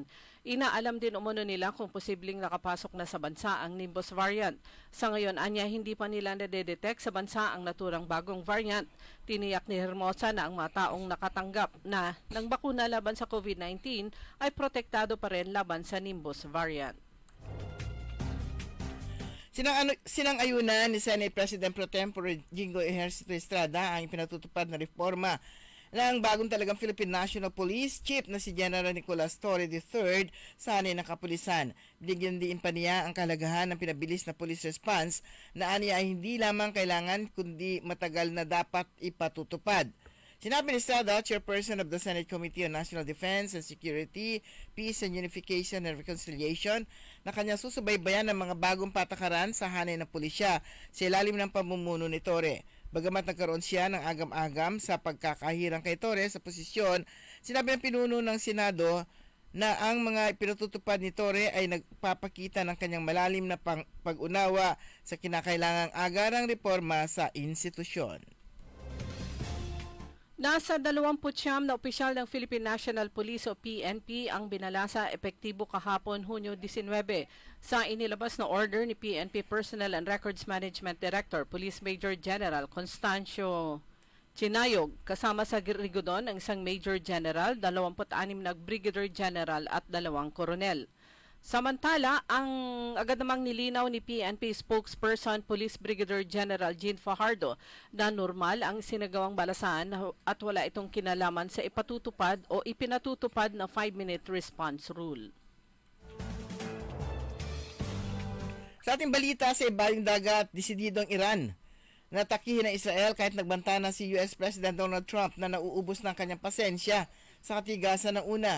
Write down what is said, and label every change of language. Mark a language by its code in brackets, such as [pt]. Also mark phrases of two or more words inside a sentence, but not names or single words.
[tl] Inaalam din umano nila kung posibleng nakapasok na sa bansa ang Nimbus variant. Sa ngayon, anya, hindi pa nila nadedetect sa bansa ang naturang bagong variant. Tiniyak ni Hermosa na ang mga taong nakatanggap na ng bakuna laban sa COVID-19 ay protektado pa rin laban sa Nimbus variant. Sinang-ayunan ni Senate President Pro Tempore Jingo Ejercito Estrada ang pinatutupad na reforma ng bagong talagang Philippine National Police Chief na si General Nicolas Torre III sa hanay ng kapulisan. Bigyan din pa niya ang kahalagahan ng pinabilis na police response na aniya ay hindi lamang kailangan kundi matagal na dapat ipatutupad. Sinabi ni Estrada, [en] Chairperson of the Senate Committee on National Defense and Security, Peace and Unification and Reconciliation, [tl] na kanya susubaybayan ng mga bagong patakaran sa hanay ng pulisya sa ilalim ng pamumuno ni Torre. Bagamat nagkaroon siya ng agam-agam sa pagkakahirang kay Torre sa posisyon, sinabi ng pinuno ng Senado na ang mga pinatutupad ni Torre ay nagpapakita ng kanyang malalim na pag-unawa sa kinakailangang agarang reforma sa institusyon. Nasa 29 na opisyal ng Philippine National Police o PNP ang binalasa epektibo kahapon Hunyo 19 sa inilabas na order ni PNP Personnel and Records Management Director Police Major General Constancio Chinayog kasama sa Rigodon ang isang Major General, 26 na Brigadier General at 2 Koronel. Samantala, ang agad namang nilinaw ni PNP spokesperson Police Brigadier General Jean Fajardo na normal ang sinagawang balasahan at wala itong kinalaman sa ipatutupad o ipinatutupad na [en] 5-minute response rule. [tl] Sa ating balita, sa ibaling dagat, desidido ang Iran na takihin ng Israel kahit nagbanta na si US President Donald Trump na nauubos ng kanyang pasensya sa katigasan ng una.